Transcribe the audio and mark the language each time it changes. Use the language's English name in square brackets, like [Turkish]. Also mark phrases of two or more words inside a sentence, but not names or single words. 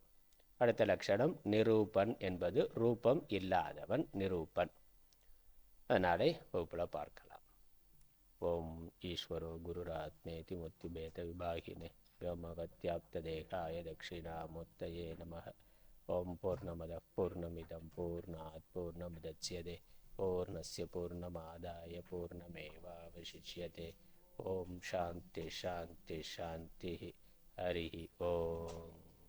[Tamil] அடுத்த லட்சணம் நிரூபன் என்பது ரூபம் இல்லாதவன் நிரூபன். அதனாலே வகுப்பில் பார்க்கலாம். [Sanskrit] ॐ ईश्वरो गुरुरात्मेति मूर्तिभेद विभागिने व्योमवद्व्याप्त देहाय दक्षिणामूर्तये नमः. ॐ पूर्णमदः पूर्णमिदं पूर्णात् पूर्णमुदच्यते पूर्णस्य पूर्णमादाय पूर्णमेवावशिष्यते. ॐ शान्तिः शान्तिः शान्तिः. हरि ॐ.